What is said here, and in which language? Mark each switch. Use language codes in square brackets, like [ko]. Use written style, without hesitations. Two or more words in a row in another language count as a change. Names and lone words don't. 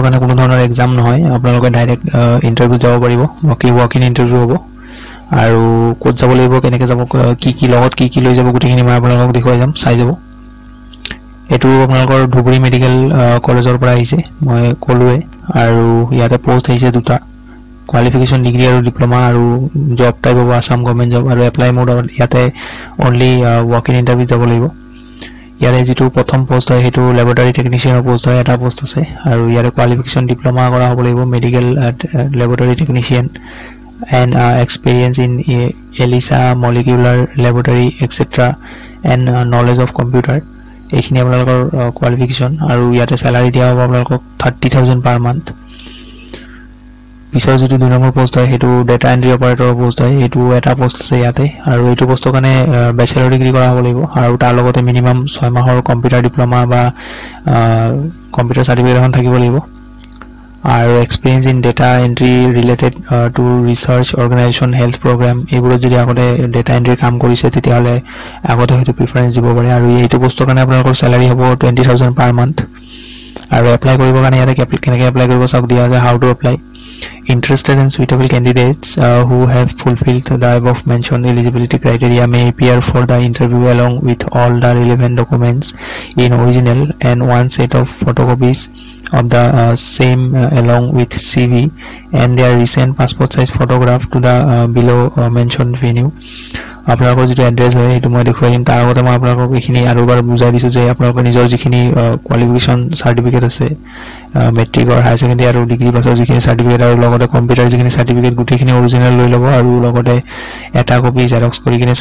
[as] কাৰণে কোনো ধৰণৰ এক্সাম নহয় আপোনালোকে [en] direct interview [as] যাব পাৰিব [en] walk in interview [as] হ'ব আৰু কোড যাব লাগিব কেনেকৈ যাব কি লগত কি লৈ যাব গুটিখিনি মই আপোনালোকক দেখুৱাই যাম চাই যাব এটো আপোনালোকৰ ধুবুৰী মেডিকেল কলেজৰ পৰা আহিছে মই কলুৱে আৰু ইয়াতে পোষ্ট আহিছে দুটা [en] qualification degree [as] আৰু [en] diploma আৰু job type of Assam government job আৰু apply mode ইয়াতে only walk in interview [as] যাব লাগিব ইয়াৰে যেটো প্ৰথম পোষ্ট হয় হেতু [en] laboratory technician [as] পোষ্ট হয় এটা পোষ্ট আছে আৰু ইয়াৰে [en] qualification diploma [as] কৰা হ'ব লাগিব [en] medical laboratory technician and experience in ELISA molecular laboratory etc and knowledge of computer [as] এইখিনি আপোনালোকৰ [en] qualification [as] আৰু ইয়াতে [en] salary [as] দিয়া হ'ব আপোনালোকক [en] 30000 per month [as] পিছৰ যেটো দুই নম্বৰ পোষ্ট হয় হেতু [en] data entry operator [as] পোষ্ট হয় এটো এটা পোষ্ট আছে ইয়াতে আৰু এটো পোষ্টৰ কাৰণে [en] bachelor degree [as] কৰা হ'ব লাগিব আৰু তাৰ লগতে মিনিমাম 6 মাহৰ [en] computer diploma [as] বা [en] computer certificate [as] এখন থাকিব লাগিব আৰু [en] experience in data entry related to research organization health program [as] এইবোৰ যদি আগতে [en] data entry [as] কাম কৰিছে তেতিয়াহলে আগতে হয়তো প্ৰিফাৰেন্স দিব পাৰে আৰু এইটো পোষ্টৰ কাৰণে আপোনালোকৰ স্যালাৰি হ'ব [en] 20000 per month [as] আৰু এপ্লাই কৰিবৰ কাৰণে ইয়াতে কেনেকৈ এপ্লাই কৰিব চাওক দিয়া আছে [en] how to apply Interested and suitable candidates who have fulfilled the above mentioned eligibility criteria may appear for the interview along with all the relevant documents in original and one set of photocopies of the same along with CV and their recent passport size photograph to the below mentioned venue. [as] আপোনালোকৰ যেটো এড্ৰেছ হয় এটো মই দেখুৱাই দিম তাৰ আগতে মই আপোনালোকক এইখিনি আৰু এবাৰ বুজাই দিছো যে আপোনালোকৰ নিজৰ যিখিনি [en] qualification certificate [as] আছে মেট্ৰিক আৰু [en] higher secondary [as] আৰু ডিগ্ৰী পাছৰ যিখিনি সাৰ্টিফিকেট আৰু লগতে কম্পিউটাৰ যিখিনি সাৰ্টিফিকেট গুটিখিনি অৰিজিনাল লৈ ল'ব আৰু লগতে এটা [en] copy xerox [as] কৰি কিনে